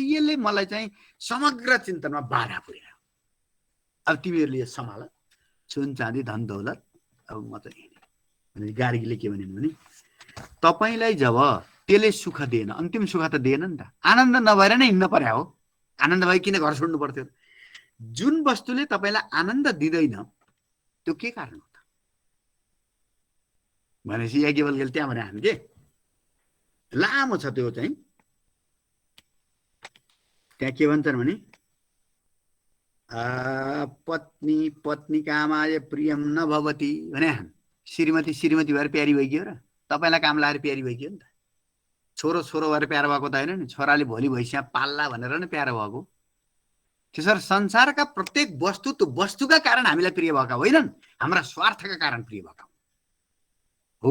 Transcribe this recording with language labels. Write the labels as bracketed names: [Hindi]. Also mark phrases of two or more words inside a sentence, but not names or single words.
[Nepali] यसले मलाई चाहिँ समग्र चिन्तनमा बाधा पुर्यायो। अब तिमीहरूले यो सम्हाल, सुन चाँदी धन दौलत, अब म चाहिँ गार्गीले के भनिन् भने तपाईलाई जब त्यसले सुख दिएन, अन्तिम सुख त दिएन नि त, आनन्द नभएर नै हिँड्न पर्या हो, आनन्द भए किन घर छोड्नु पर्थ्यो। जुन वस्तुले तपाईलाई आनन्द दिँदैन त्यो के कारण हो त भनेपछि याज्ञवल्क्यले त्यहाँ भने हामी के लामो छ त्यो चाहिँ, त्यहाँ के भन्छन् भने [Sanskrit] पत्नी पत्नी कामाय प्रियम न भवति [Nepali] भने श्रीमती श्रीमती भएर प्यारी भइगयो र तपाईलाई काम लाएर प्यारी भइगयो नि त। छोरो छोरो भएर प्यारो भएको त होइन नि, छोराले भोलि भैँसिया पाल्ला भनेर नै प्यारो भएको। त्यसरी संसारका प्रत्येक वस्तु त्यो वस्तुका कारण हामीलाई प्रिय भएका होइनन्, हाम्रा स्वार्थका कारण प्रिय भएका हो।